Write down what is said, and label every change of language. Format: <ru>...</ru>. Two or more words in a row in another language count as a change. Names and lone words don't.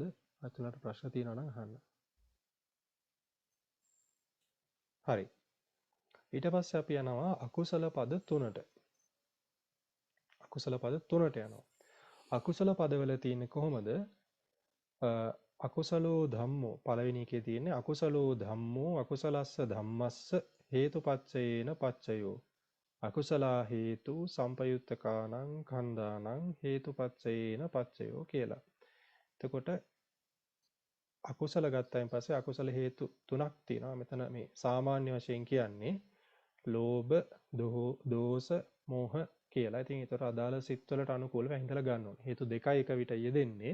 <si>අතුලට ප්‍රශ්න තියනවා නම් අහන්න. හරි. ඊට පස්සේ අපි යනවා අකුසල පද තුනට. අකුසල පද තුනට යනවා. අකුසල පදවල තියෙන්නේ කොහොමද?</si> <pi>අකුසලෝ ධම්මෝ</pi> <si>පළවෙනි එකේ තියෙන්නේ</si> <pi>අකුසලෝ ධම්මෝ අකුසලස්ස ධම්මස්ස හේතුපච්චයේන පච්චයෝ අකුසලා හේතු සම්පයුත්තකානං කන්දානං හේතුපච්චයේන පච්චයෝ කියලා.</pi> <si>එතකොට අකුසල ගත්තයින් පස්සේ අකුසල හේතු තුනක් තියෙනවා. මෙතන මේ සාමාන්‍ය වශයෙන් කියන්නේ ලෝභ, දෝෂ, මෝහ කියලා. ඉතින් ඒතර අදාළ සිත්වලට අනුකූලව හිතලා ගන්න ඕනේ. හේතු දෙකයි එක විට යෙදෙන්නේ.</si>